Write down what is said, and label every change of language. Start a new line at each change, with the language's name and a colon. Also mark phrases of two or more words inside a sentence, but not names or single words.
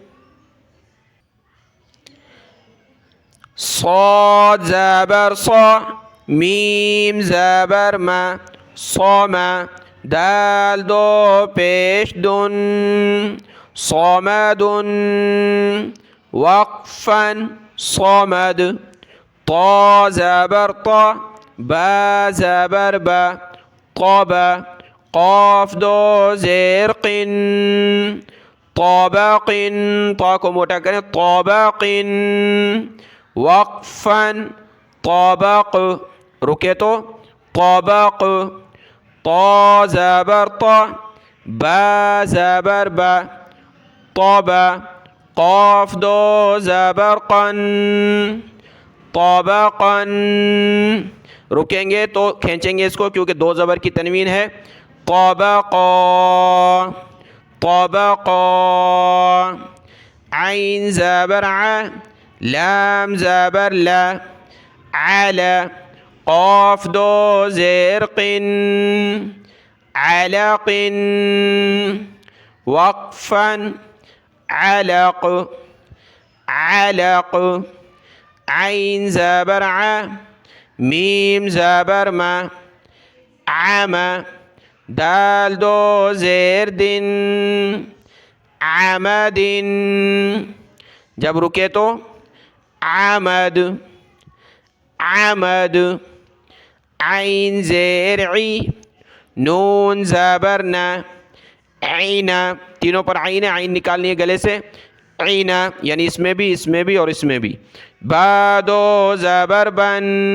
Urdu: صاد زبر صا، میم زبر ما، صما. دال دو پیش دن، صمد. وقفا صمد. طا زبر طا، با زبر با، طبا. قاف دو زیر قن، طابق، طا کو موٹا کریں، طابق. وقفن طابق، رکے تو طابق. طا زبر طا، با زبر با، طبا قاف دو زبر قن طبقا رکیں گے تو کھینچیں گے اس کو کیونکہ دو زبر کی تنوین ہے طبقا طبقا عین زبر ع لام زبر لا على قاف دو زیر قن علق وقفا علق علق عین زبر ع میم زبر ما عما دال دو زیر دن عمد جب رکے تو عمد عمد عین زیر عی نون زبر نا عینا تینوں پر عین نکالنی ہے گلے سے عینا یعنی اس میں بھی اور اس میں بھی با دو زبر بن